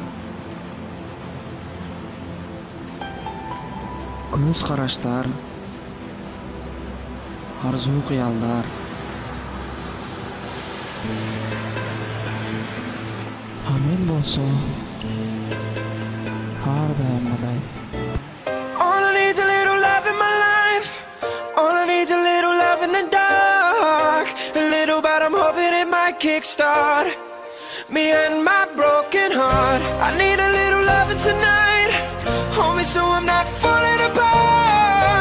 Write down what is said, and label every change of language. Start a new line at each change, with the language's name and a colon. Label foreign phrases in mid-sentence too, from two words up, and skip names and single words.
Kyrgyz: Көз караштар, арзуу кыялдар А мен болсо ар дайымгыдай.
English: All I need's a little love in my life. All I need's a little love in the dark. A little, but I'm hoping it might kickstart me and my broken heart. I need a little loving tonight. Hold me so I'm not falling apart.